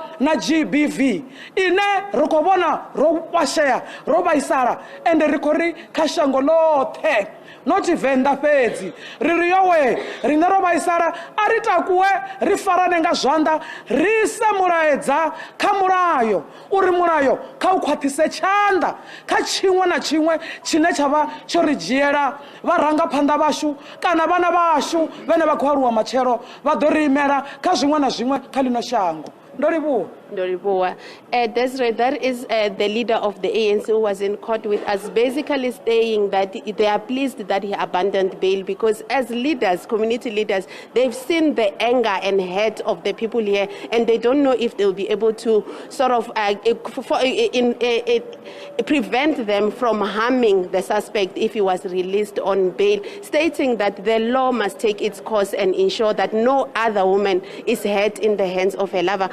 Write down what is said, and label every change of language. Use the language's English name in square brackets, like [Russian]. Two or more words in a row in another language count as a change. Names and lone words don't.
[Venda] na GBV ine ri khou vhona ro kwashea ro vhaisala ende ri khou ri kha shango ḽoṱhe not Venda fedzi ri ri yowe rine ro vaisara a ri takuwe ri farane nga zwanḓa ri se mulaedza kha mulayo uri mulayo kha u khwaṱhise tshanḓa kha tshiṅwe na tshiṅwe tshine tsha vha tsho ri dzhiela vharangaphanḓa vhashu kana vhana vhashu vhane vha khou aluwa matshelo vha ḓo ri imela kha zwiṅwe na zwiṅwe kha ḽino shango. Ndo livhuwa. Ndoliboa. [English] Desiree, that is the leader of the ANC who was in court with us, basically saying that they are pleased that he abandoned bail because as leaders, community leaders, they've seen the anger and hate of the people here and they don't know if they'll be able to sort of prevent them from harming the suspect if he was released on bail, stating that the law must take its course and ensure that no other woman is hurt in the hands of her lover.